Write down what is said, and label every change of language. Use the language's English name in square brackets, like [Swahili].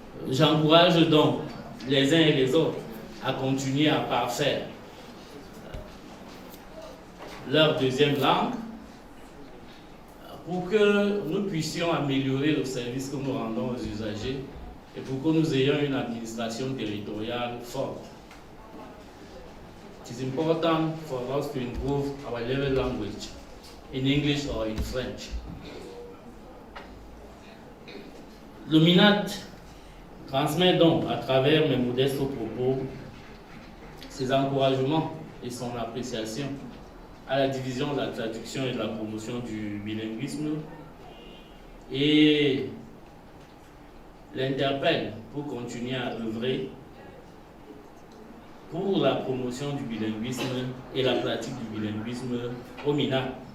[French] J'encourage donc les uns et les autres à continuer à parfaire leur deuxième langue pour que nous puissions améliorer le service que nous rendons aux usagers et pour que nous ayons une administration territoriale forte. [English] It is important for us to improve our level language in English or in French. [French] Le MINAT transmet donc à travers mes modestes propos ses encouragements et son appréciation à la division de la traduction et de la promotion du bilinguisme et l'interpelle pour continuer à œuvrer pour la promotion du bilinguisme et la pratique du bilinguisme au MINAT.